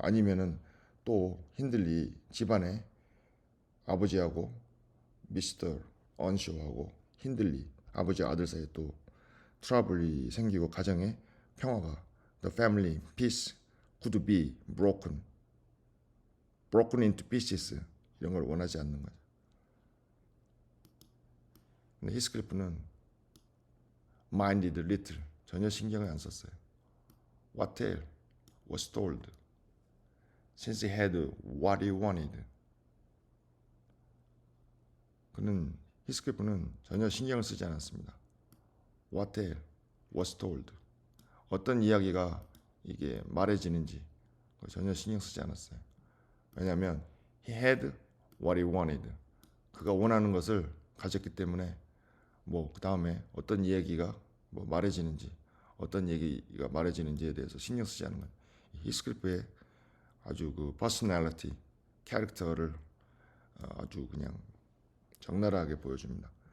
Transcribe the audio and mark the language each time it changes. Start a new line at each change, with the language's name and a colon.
Korean: 아니면은 또 힌들리 집안에 아버지하고 미스터 언쇼하고 힌들리 아버지 아들 사이에 또 트러블이 생기고 가정에 평화가
English: the family peace could be broken into pieces
Korean: 이런 걸 원하지 않는 거죠. 근데 히스클리프는
English: minded little
Korean: 전혀 신경을 안 썼어요.
English: What tale was told since he had what he wanted.
Korean: 그는 히스클리프는 전혀 신경을 쓰지 않았습니다.
English: What tale was told
Korean: 어떤 이야기가 이게 말해지는지 전혀 신경 쓰지 않았어요. 왜냐하면
English: he had what he wanted.
Korean: 그가 원하는 것을 가졌기 때문에 뭐 그 다음에 어떤 이야기가 뭐 말해지는지 어떤 얘기가 말해지는지에 대해서 신경 쓰지 않는 거예요. 히스클리프의 아주 그 퍼스널리티, 캐릭터를 아주 그냥 적나라하게 보여줍니다.